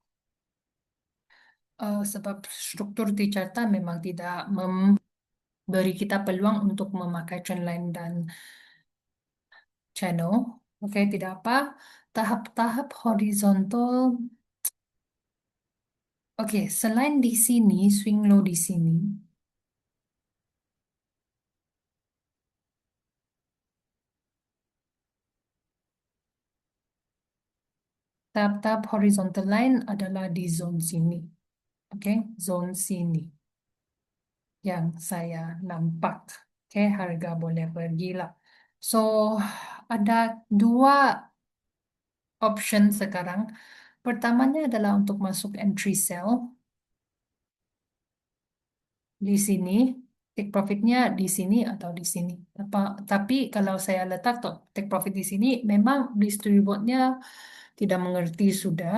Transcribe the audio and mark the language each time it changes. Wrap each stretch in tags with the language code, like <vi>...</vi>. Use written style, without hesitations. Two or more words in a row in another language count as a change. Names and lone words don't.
<ms>Sebab struktur di charta memang tidak memberi kita peluang untuk memakai</ms> <en>trend line</en> <ms>dan channel. Oke, tidak apa. Tahap-tahap horizontal. Oke, selain di sini,</ms> <en>swing low</en> <ms>di sini. Tahap-tahap</ms> <en>horizontal line</en> <ms>adalah di zone sini. Oke, zone sini yang saya nampak. Oke, harga boleh bergila. So, ada dua option sekarang. Pertamanya adalah untuk masuk</ms> <en>entry sell</en> <ms>di sini.</ms> <en>Take profitnya</en> <ms>di sini atau di sini. Tapi kalau saya letak</ms> <en>take profit</en> <ms>di sini, memang distributornya tidak mengerti sudah.</ms>